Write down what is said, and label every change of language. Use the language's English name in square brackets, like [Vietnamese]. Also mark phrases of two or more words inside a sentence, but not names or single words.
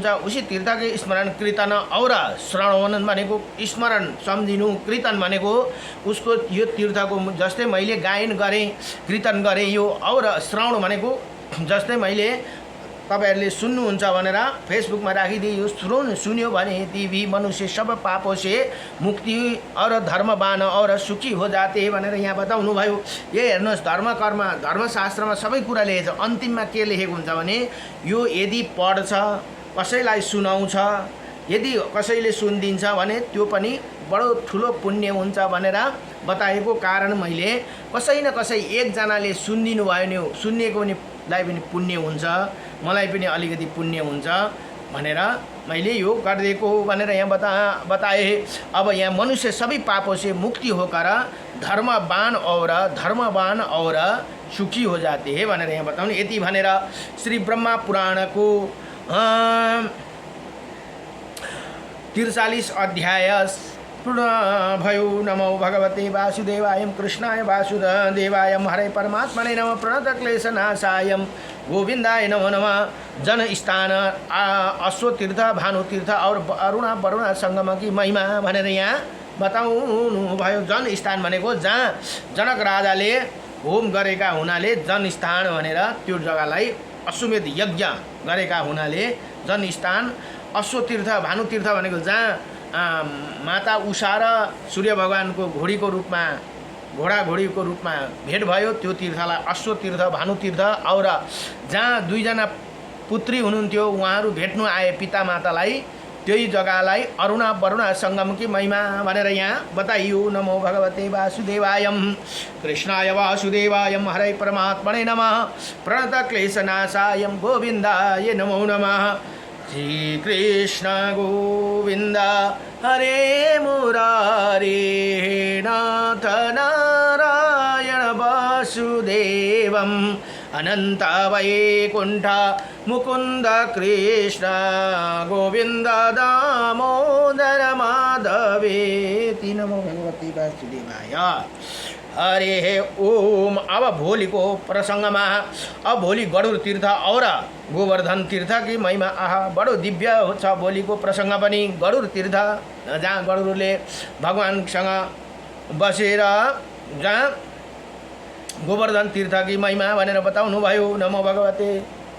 [Hindi] उसी तीर्थ के स्मरण कीर्तन और श्रवण [Nepali] भनेको स्मरण सम्झिनु, कीर्तन भनेको उसको यो तीर्थको जस्तै मैले गायन गरेँ कीर्तन गरेँ यो, और श्रवण भनेको जस्तै मैले तपाईहरुले सुन्नुहुन्छ भनेर फेसबुकमा राखिदियो। सुन्यो भने [Hindi] ती भी मनुष्य सब पापों से मुक्ति और धर्मवान और सुखी हो जाते [Nepali] भनेर यहाँ बताउनु भयो। ये हेर्नुहोस्, धर्म कर्म धर्मशास्त्रमा सबै कुरा लेखेको छ। अन्तिममा के लेखेको हुन्छ भने यो यदि पढ्छ, कसैलाई सुनाउँछ, यदि कसैले सुनिदिन्छ भने त्यो पनि बडो ठुलो पुण्य हुन्छ भनेर बताएको कारण मैले कसै न कसै एकजनाले सुनिदिनु भयो भने सुन्नेको पनि लाई पनि पुण्य हुन्छ, मलाई पनि अलिकति पुण्य हुन्छ भनेर मैले यो गरिदिएको भनेर यहाँ बताए। [Hindi] अब यहाँ मनुष्य सबै पापों से मुक्ति होकर धर्मवान और सुखी हो जाते हैं [Nepali] भनेर यहाँ बताउनु। यति भनेर श्री ब्रह्मा पुराणको 43 अध्याय पूर्ण भयो। [Sanskrit] नमो भगवते वासुदेवाय कृष्णाय वासुदेवाय हरे परमात्मने नमः प्रणतक्लेशनाशाय गोविंदाय नमो नमः। [Nepali] जन स्थान अश्वतीर्थ भानुतीर्थ और वरुणा संगम [Hindi] की महिमा [Nepali] भनेर यहाँ बताउनु भयो। जन स्थान भनेको जहाँ जनक राजाले होम गरेका हुनाले जन स्थान भनेर त्यो जग्गालाई अश्वमेध यज्ञ गरेका हुनाले जन स्थान। अश्वतीर्थ भानुतीर्थ भनेको जहाँ माता उषा र सूर्य भगवानको घोडीको रूपमा घोडाघोडीको रूपमा भेट भयो त्यो तीर्थलाई अश्वतीर्थ भानुतीर्थ। और जहाँ दुईजना पुत्री हुनुहुन्थ्यो उहाँहरू भेट्नु आए पिता मातालाई त्यही जग्गालाई अरुणा वरुणा संगमकी महिमा भनेर यहाँ बताइयो। [Sanskrit] नमो भगवते वासुदेवाय कृष्णाय वासुदेवाय हरे परमात्मने नमः प्रणतक्लेशनाशाय गोविन्दाय नमो नमः। श्री कृष्ण गोविंद हरे मुरारे नाथ नारायण वासुदेवम अनंत वैकुंठ मुकुंद कृष्ण गोविंद दामोदर माधवेति। नमो भगवते वासुदेवाय। हरे ओम। [Nepali] अब भोलिको प्रसङ्गमा अब भोलि गरुड तीर्थ और गोवर्धन तीर्थ [Hindi] की महिमा [Nepali] आहा बडो दिव्य छ। भोलिको प्रसङ्ग पनि गरुड तीर्थ जहाँ गरुडले भगवानसँग बसेर जहाँ गोवर्धन तीर्थ [Hindi] की महिमा [Nepali] भनेर बताउनु भयो। [Sanskrit] नमो भगवते